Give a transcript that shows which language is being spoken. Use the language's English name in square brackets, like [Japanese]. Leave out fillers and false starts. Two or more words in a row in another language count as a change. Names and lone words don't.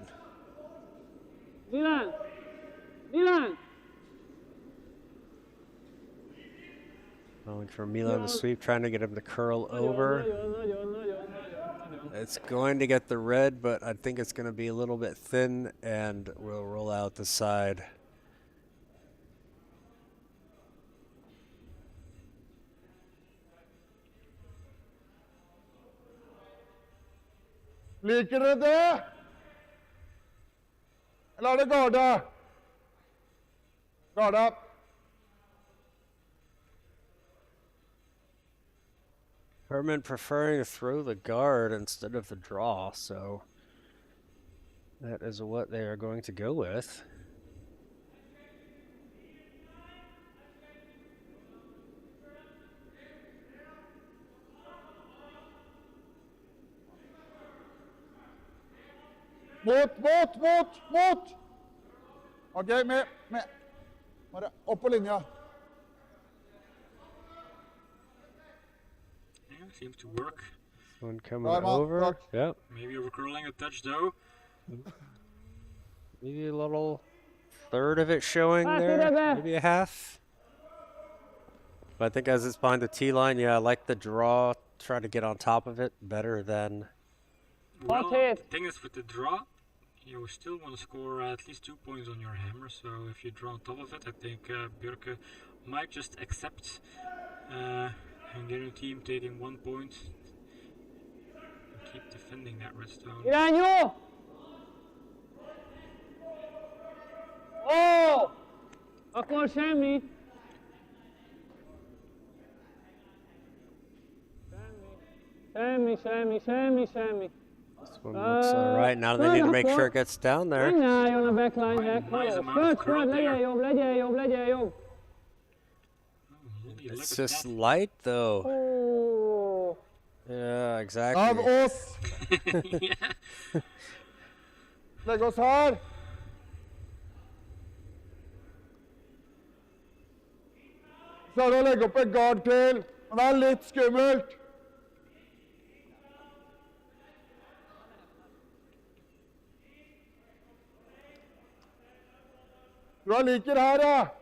[English] Milan! Milan! Going for Milan to sweep, trying to get him to curl over. It's going to get the red, but I think it's going to be a little bit thin, and we'll roll out the side. [Norwegian] Liker dere det? Eller er det garda? Garda. [English] Herman preferring to throw the guard instead of the draw, so that is what they are going to go with. [Norwegian] Mot! Ok, med. Bare opp på linja. [English] Yeah, seems to work. One coming Right, Mark, over. right. Yep. Maybe overcurling a touch though. Maybe a little third of it showing there. Maybe a half. But I think as it's behind the T line, yeah, I like the draw. Try to get on top of it better than. Well, Okay. the thing is with the draw, you still want to score at least 2 points on your hammer. So if you draw on top of it, I think Bjørke might just accept Hungarian team taking 1 point and keep defending that red stone. [Hungarian] Irányo! Ó! Akkor semmi. Semmi. [English] This one looks all right. Now they need to make sure it gets down there. [Hungarian] Megálljon a backline-nek. [English] Nice amount of curl there. [Hungarian] Legyen jobb. [English] Look It's at just that. light though. Ó. Yeah, [Norwegian] Av [English] exactly. [Norwegian] oss. [English] Yeah. [Norwegian] Legg oss her. Så er det å legge opp et gard til. Men det er litt skummelt. Du har liker her, ja.